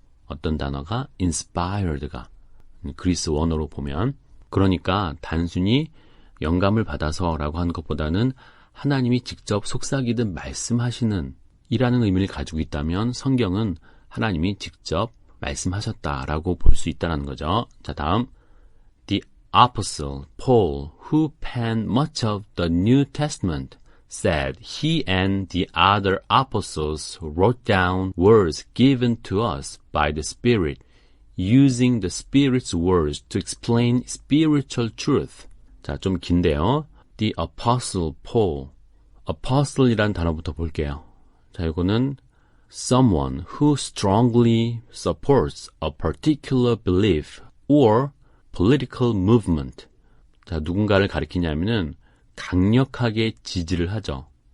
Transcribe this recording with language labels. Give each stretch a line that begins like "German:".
Korean: 어떤 단어가 inspired가 그리스 원어로 보면 그러니까 단순히 영감을 받아서라고 하는 것보다는 하나님이 직접 속삭이듯 말씀하시는 이라는 의미를 가지고 있다면 성경은 하나님이 직접 말씀하셨다라고 볼 수 있다는 거죠. 자, 다음
English: The Apostle Paul, who penned much of the New Testament, said he and the other apostles wrote down words given to us by the Spirit, using the Spirit's words to explain spiritual truth.
Korean: 자, 좀 긴데요.
English: The Apostle Paul.
Korean: Apostle이란 단어부터 볼게요. 자, 이거는
English: someone who strongly supports a particular belief or political movement.
Korean: 자, 누군가를 가리키냐면은 강력하게 지지를 하죠.